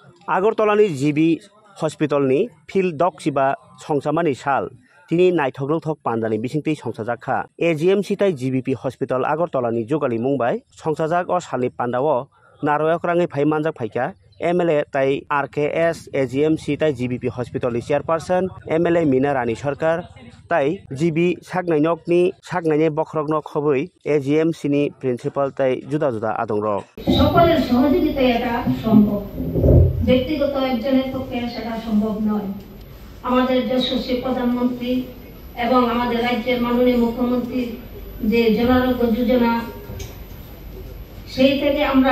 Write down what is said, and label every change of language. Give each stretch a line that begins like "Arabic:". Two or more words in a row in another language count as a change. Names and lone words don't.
Kok Borok: आगरतलानि जिबि हस्पिटालनि फिल्ड डक सिबा संसामानि साल तिनि नायथग्रौथक पान्डानि बिसिंति संसाजाखा एजीएमसी ताई जीबीपी हस्पिटाल आगरतलानि जुगाली मुंबाई संसाजाक अ सालनि पान्डाओ नारयकराङै फाइ मानजाक फाइका एमएलए ताई आरकेएस एजीएमसी ताई जीबीपी हस्पिटालनि चेयरपारसन एमएलए मीना रानी सरकार ताई जीबी सागनायनकनि सागनायनि बख्रगनक खबै एजीएमसी नि प्रिन्सिपाल ताई जुदा जुदा आदंरक
Bangla: সকলের সহযোগিতায় এটা সম্ভব ব্যক্তিগত একজনের পক্ষে সেটা সম্ভব নয় আমাদের যশস্বী প্রধানমন্ত্রী এবং আমাদের রাজ্যের মাননীয় মুখ্যমন্ত্রী যে জনারোগ্য যোজনা সেই থেকে আমরা